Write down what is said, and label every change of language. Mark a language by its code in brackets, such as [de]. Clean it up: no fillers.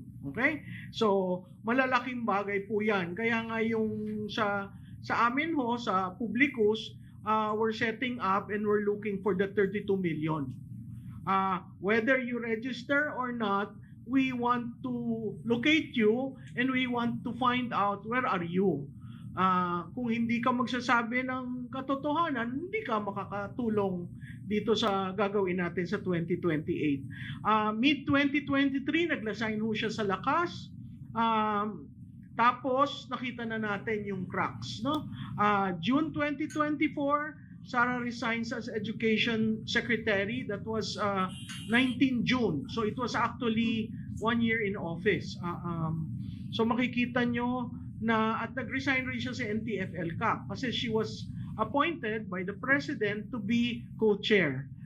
[tl] Okay? So, malalaking bagay po yan. Kaya nga yung sa amin sa publicus, [en] we're setting up and we're looking for the 32 million. Whether you register or not, we want to locate you and we want to find out where are you. [tl] Kung hindi ka magsasabi ng katotohanan, hindi ka makakatulong dito sa gagawin natin sa 2028. Mid-2023, nag-resign ho siya sa lakas. Tapos, nakita na natin yung cracks. No? [en] June 2024, Sara resigns as Education Secretary. That was 19 June. So, it was actually 1 year in office. [tl] So, makikita nyo na at nag-resign rin siya sa NTF-ELCAC kasi [en] she was appointed by the President to be co-chair.